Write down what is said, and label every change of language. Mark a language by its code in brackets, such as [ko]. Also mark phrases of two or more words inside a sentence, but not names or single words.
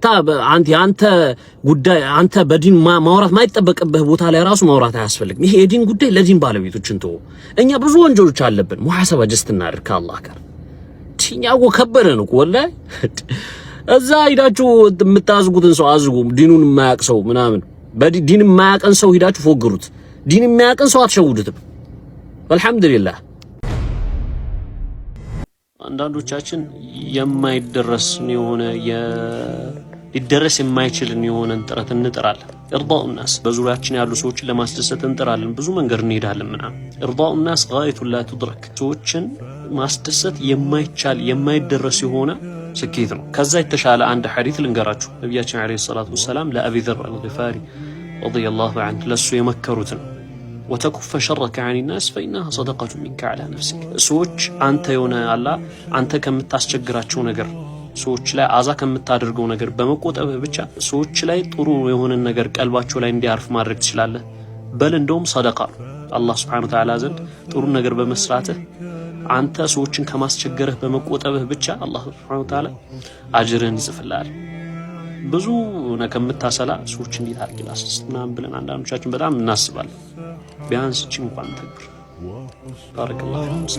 [am] አንተ ጉዳይ አንተ በዲን ማውራት ማይጠበቅብህ ቦታ ላይ ራሱ ማውራት አያስፈልግም። ይሄ የዲን ጉዳይ ለዲን ባለቤቶች እንተው። እኛ ብዙ ወንጀሎች አለብን። ሙሐሰባ ጀስት እናድርግ ከአላህ ጋር። ቲኛው ከበረን እኮ ወላሂ እዛ ሂዳችሁ የምታዝጉትን ሰው አዝጉ። ዲኑን የማያውቅ ሰው ምናምን በዲን የማያውቅን ሰው ሂዳችሁ ፎግሩት። ዲን የሚያውቅን ሰው አትሸውዱትም። አልሐምዱሊላህ። አንዳንዶቻችን የማይደረስ የሆነ ሊደረስ የማይችልን የሆነን ጥረት እንጥራለን። [ar] إرضاء الناس [am] በዙሪያችን ያሉ ሰዎችን ለማስደሰት እንጥራለን። ብዙ መንገድ እንሄዳለን ምናምን። [ar] إرضاء الناس غاية لا تدرك [am] ሰዎችን ማስደሰት የማይቻል የማይደረስ የሆነ ስኬት ነው። ከዛ የተሻለ አንድ ሐዲስ ልንገራችሁ። ነብያችን [ar] عليه الصلاة والسلام [am] ለአቢ ዘር አልጊፋሪ [ar] رضي الله عنه [am] ለሱ የመከሩትን [ar] وتكف شرك عن الناس فإنها صدقة منك على نفسك [am] ሰዎች አንተ የሆነ አንተ ከምታስቸግራቸው ነገር ሰዎች ላይ አዛ ከምታደርገው ነገር በመቆጠብ ብቻ ሰዎች ላይ ጥሩ የሆነ ነገር ቀልባቸው ላይ እንዲያርፍ ማድረግ ትችላለህ። በል እንደውም ሰደቃ አላህ [ar] سبحانه وتعالى [am] ዘንድ ጥሩ ነገር በመስራትህ አንተ ሰዎችን ከማስቸገርህ በመቆጠብህ ብቻ አላህ [ar] سبحانه وتعالى [am] አጅርህን ይጽፍልሃል። ብዙ ከምታሰላ ሰዎች እንዴት አድርግ ላስደስትና ብለን አንዳንዶቻችን በጣም እናስባለን። ቢያንስ እቺ እንኳን ተግብር። ባረከላሁ